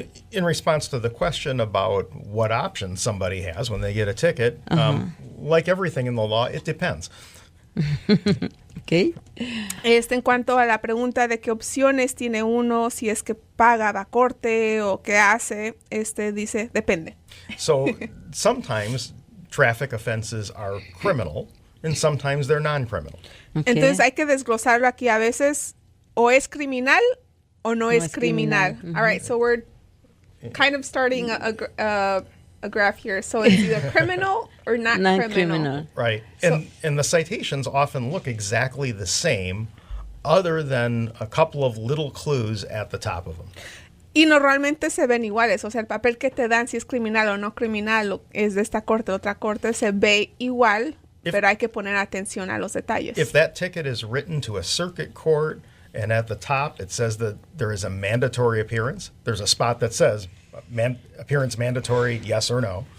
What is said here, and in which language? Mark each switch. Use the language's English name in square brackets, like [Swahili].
[English] In response to the question about what options somebody has when they get a ticket, like everything in the law, it depends. Okay. [Spanish] En cuanto a la pregunta de qué opciones tiene uno, si es que paga la corte o qué hace, dice, depende. [English] So sometimes traffic offenses are criminal and sometimes they're non-criminal. Okay. [Spanish] Entonces hay que desglosarlo aquí. A veces o es criminal o no es criminal. Mm-hmm. [English] All right, so we're kind of starting a graph here. So it's either criminal or not criminal. Right. And the citations often look exactly the same other than a couple of little clues at the top of them. [Spanish] Y normalmente se ven iguales. O sea, el papel que te dan, si es criminal o no criminal, es de esta corte, otra corte, se ve igual, pero hay que poner atención a los detalles. [English] If that ticket is written to a circuit court and at the top it says that there is a mandatory appearance, there's a spot that says appearance mandatory, yes or no.